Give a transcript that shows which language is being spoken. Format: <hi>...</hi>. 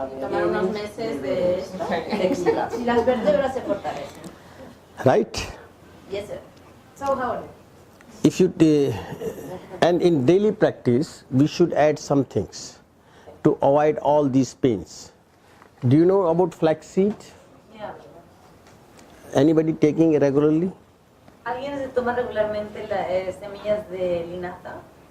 <es>Tomar unos meses de esto. Si las vértebras se fortalecen.</es> <en>right? Yes, sir. So how are you? If you and in daily practice we should add some things to avoid all these pains. Do you know about flaxseed? Yeah. Anybody taking it regularly?</en> <es>¿Alguien se toma regularmente las semillas de linaza?</es>